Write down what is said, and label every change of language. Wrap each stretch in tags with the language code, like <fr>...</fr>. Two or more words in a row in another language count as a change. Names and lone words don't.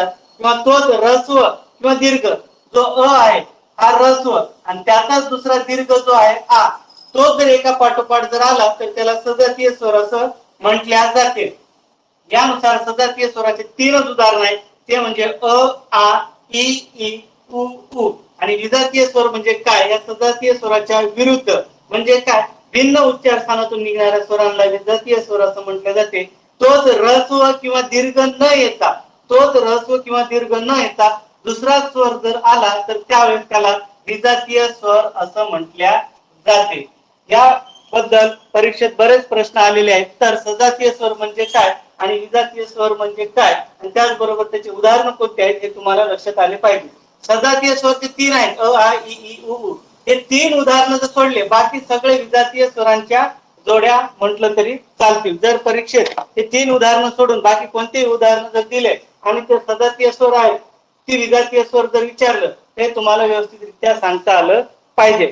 <mr>किंवा तोच ह्रस्व किंवा दीर्घ जो अ आहे हा ह्रस्व आणि त्याचाच दुसरा दीर्घ जो आहे आ, तो जर एका पाठोपाठ जर आला तर त्याला सजातीय स्वर असं म्हटल्या जाते. यानुसार सजातीय स्वराचे तीनच उदाहरण आहेत, ते म्हणजे अ, आ, इ, उ, ऊ. आणि विजातीय स्वर म्हणजे काय, या सजातीय स्वराच्या विरुद्ध म्हणजे काय, भिन्न उच्चारस्थानातून निघणाऱ्या स्वरांना विजातीय स्वर असं म्हटले जाते. तोच ह्रस्व किंवा दीर्घ न येता दुसरा स्वर जर आला तर त्यावेळेस त्याला विजातीय स्वर असं म्हटल्या जाते. याबद्दल परीक्षेत बरेच प्रश्न आलेले आहेत. तर सजातीय स्वर म्हणजे काय आणि विजातीय स्वर म्हणजे काय आणि त्याचबरोबर त्याचे उदाहरण कोणते आहेत हे तुम्हाला लक्षात आले पाहिजे. सजातीय स्वर ते तीन आहेत, अ, आ, इ, उ. हे तीन उदाहरणं जर सोडले बाकी सगळे विजातीय स्वरांच्या जोड्या म्हटलं तरी चालतील. जर परीक्षेत हे तीन उदाहरणं सोडून बाकी कोणतेही उदाहरण जर दिले आणि ते सजातीय स्वर आहेत ती विजातीय स्वर जर विचारलं ते तुम्हाला व्यवस्थितरित्या सांगता आलं पाहिजे.</mr>